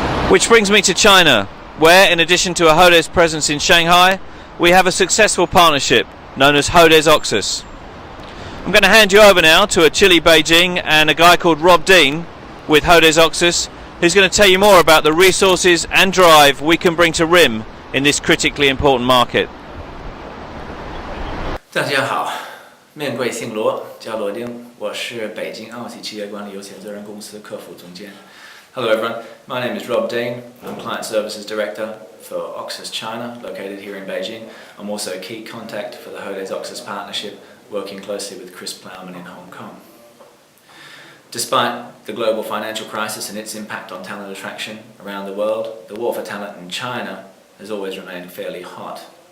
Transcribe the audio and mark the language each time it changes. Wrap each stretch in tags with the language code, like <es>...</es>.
<en>Which brings me to China, where in addition to a Hodes presence in Shanghai, we have a successful partnership known as Hodes Oxus. I'm going to hand you over now to a chilly Beijing and a guy called Rob Dean with Hodes Oxus, who's going to tell you more about the resources and drive we can bring to RIM in this critically important market.</en> <zh>大家好，面贵姓罗，叫罗丁，我是北京奥喜企业管理有限责任公司客服总监。</zh> <en>Hello everyone, my name is Rob Dean. I'm Client Services Director for Oxus China, located here in Beijing. I'm also a key contact for the Hodes Oxus partnership, working closely with Chris Plowman in Hong Kong. Despite the global financial crisis and its impact on talent attraction around the world, the war for talent in China has always remained fairly hot.</en>